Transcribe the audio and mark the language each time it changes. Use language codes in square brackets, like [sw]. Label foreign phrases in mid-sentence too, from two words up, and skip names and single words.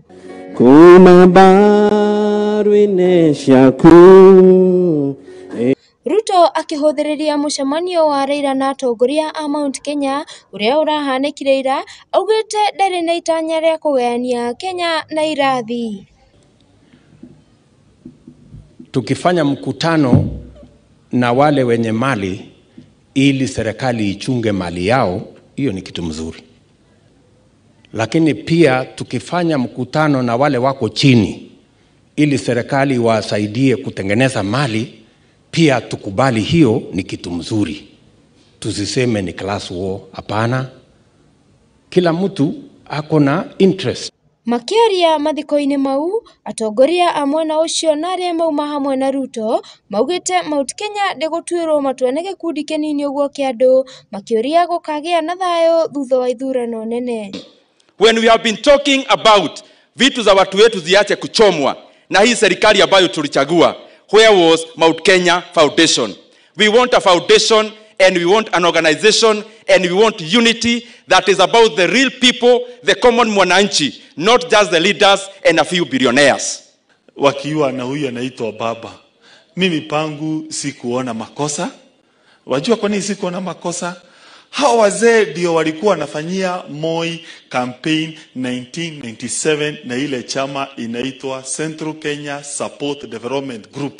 [ki] Kuma mbaru-inĩ ciaku. Ruto akihudhiriria mucemanio wa Raila na atongoria a Mount Kenya uria urahanĩkire ira, augĩte ndarĩ na itanya rĩa kũgayania Kenya na irathi. [sw] Tukifanya mkutano na wale wenye mali ili serikali ichunge mali yao, hiyo ni kitu mzuri. Lakini pia tukifanya mkutano na wale wako chini ili serikali wasaidie kutengeneza mali, pia tukubali hiyo ni kitu mzuri. Tusiseme ni [en] class war, [sw] hapana. Kila mtu ako na interest. [ki] Makiaria mathiko-ini mau, atongoria a mwena ucio na aria mauma hamwe na Ruto maugĩte Mount Kenya ndĩgũtuĩrwo matua nĩ gĩkundi kĩnini ũguo kĩa andũ, makĩũria gũkagĩa na thayũ thutha wa ithurano nene. [en] When we have been talking about [sw] vitu za watu wetu ziache kuchomwa na hii serikali ambayo tulichagua, [en] where was Mount Kenya Foundation? We want a foundation and we want an organization and we want unity that is about the real people, the common mwananchi, not just the leaders and a few billionaires. [sw] Wakiwa na huyu anaitwa baba. Mimi pangu sikuona makosa. Wajua kwa nini sikuona makosa? Hawa wazee ndio walikuwa wanafanyia Moi campaign 1997 na ile chama inaitwa Central Kenya Support Development Group.